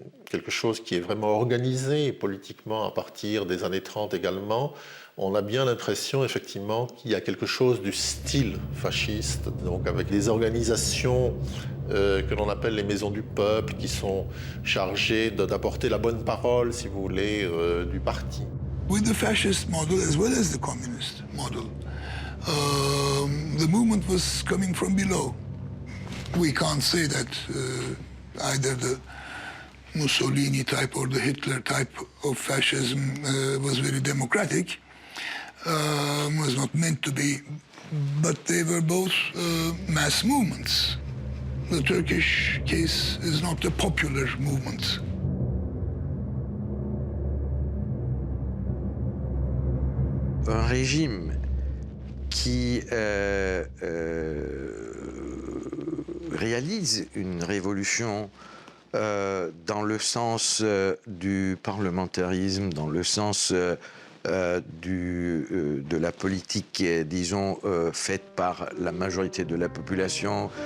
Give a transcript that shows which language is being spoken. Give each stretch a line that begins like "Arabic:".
French: quelque chose qui est vraiment organisé politiquement à partir des années 30 également, on a bien l'impression effectivement qu'il y a quelque chose du style fasciste, donc avec des organisations que l'on appelle les maisons du peuple, qui sont chargées d'apporter la bonne parole, si vous voulez, du parti.
English: With the fascist model as well as the communist model, the movement was coming from below. We can't say that either the Mussolini type or the Hitler type of fascism was very democratic, was not meant to be, but they were both mass movements. The Turkish case is not a popular movement.
French: Un régime qui réalise une révolution dans le sens du parlementarisme, dans le sens de la politique, disons, faite par la majorité de la population.